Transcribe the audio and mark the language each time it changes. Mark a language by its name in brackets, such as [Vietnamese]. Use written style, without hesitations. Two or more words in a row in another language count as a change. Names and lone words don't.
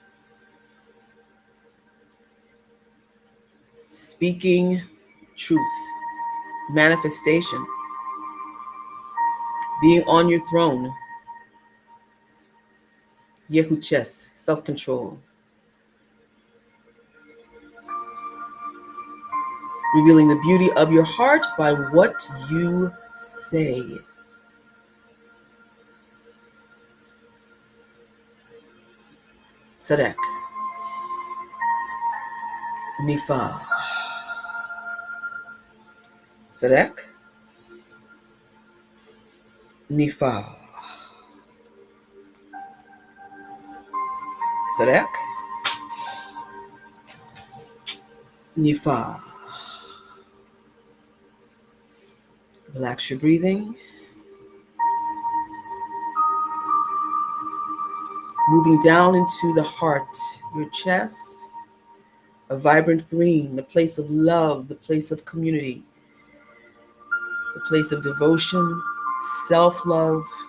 [English] Speaking truth, manifestation, being on your throne. Yehu chest, self-control. Revealing the beauty of your heart by what you say. Sadek. Nifa. Sadek. Nifa. Sadek. Nifa. Relax your breathing. Moving down into the heart, your chest, a vibrant green, the place of love, the place of community, the place of devotion, self-love,